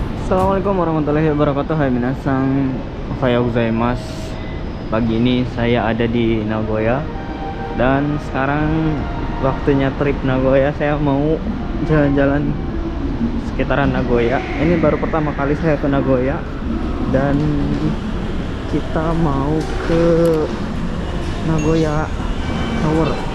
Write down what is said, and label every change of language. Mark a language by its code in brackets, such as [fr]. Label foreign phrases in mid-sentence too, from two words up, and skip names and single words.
[ar] السلام عليكم ورحمة الله وبركاته. [ja] Hai 皆さん、おはようございます. [id] Pagi ini saya ada di Nagoya dan sekarang waktunya trip Nagoya. Saya mau jalan-jalan sekitaran Nagoya. Ini baru pertama kali saya ke Nagoya dan kita mau ke Nagoya Tower.